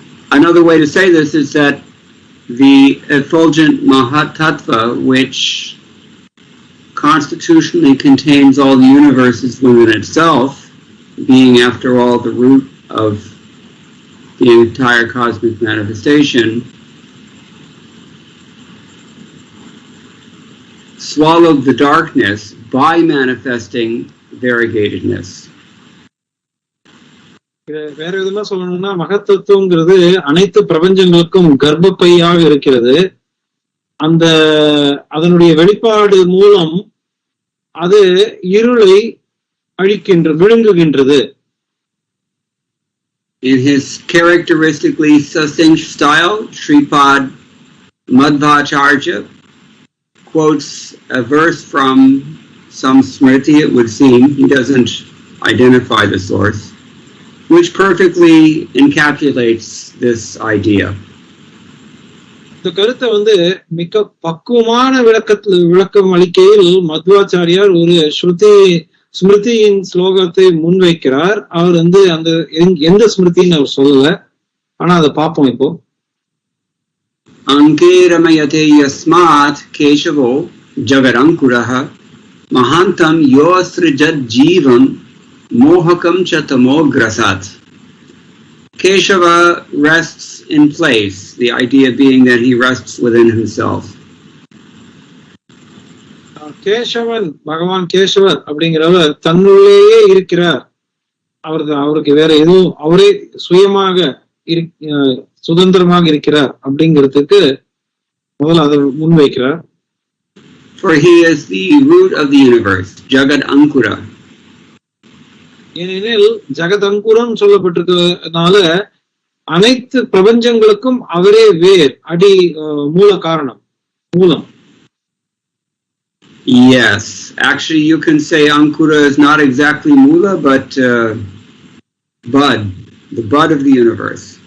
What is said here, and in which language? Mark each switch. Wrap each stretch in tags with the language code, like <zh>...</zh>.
<en>Another way to say this is that the effulgent Mahatattva, which constitutionally contains all the universes within itself, being after all the root of the entire cosmic manifestation, swallowed the darkness by manifesting variegatedness.</en> <ta>வேற விதமா சொல்லணும்னா மகத்தத்துவங்கிறது அனைத்து பிரபஞ்சங்களுக்கும் கர்ப்பப்பையாக இருக்கிறது. அந்த அதனுடைய வெளிப்பாடு மூலம் அது இருளை விழுங்குகின்றது.</ta> <en>In his characteristically succinct style, Sripad Madhvacharya quotes a verse from some smriti, it would seem. He doesn't identify the source, which perfectly encapsulates this idea.</en> <ta>இந்த கருத்தை மிக பக்குவமான விளக்கம் அளிக்கையில் மத்வாச்சாரியார் ஒரு ஸ்மிருதியின் ஸ்லோகத்தை முன்வைக்கிறார். அவர் அந்த எந்த ஸ்மிருதின்னு அவர் சொல்லல, ஆனா அதை பார்ப்போம் இப்போ.</ta> <sa>அங்கே ரமயதே யஸ்மாத் கேசவோ ஜகரங்குரஹ மஹாந்தம் யோஸ்ருஜத் ஜீவம் மோஹகம் ச தமோக்ரசாத்.</sa> <en>Keshava rests in place, the idea being that he rests within himself.</en> <ta>Kesavan, பகவான் கேசவர் அப்படிங்கிறவர் தன்னுள்ளேயே இருக்கிறார். அவருக்கு வேற எதுவும், அவரே சுயமாக சுதந்திரமாக இருக்கிறார் அப்படிங்கிறதுக்கு முதல்ல அதை முன்வைக்கிறார்.</ta> <en>For he is the root of the universe, Jagat Ankura.</en> <ta>ஏனெனில் ஜகத் அங்குரம் சொல்லப்பட்டிருக்கிறதுனால அனைத்து பிரபஞ்சங்களுக்கும் அவரே வேர், அடி, மூல காரணம், மூலம்.</ta> <en>Yes, actually you can say Ankura is not exactly Mula, but bud, the bud of the universe.</en>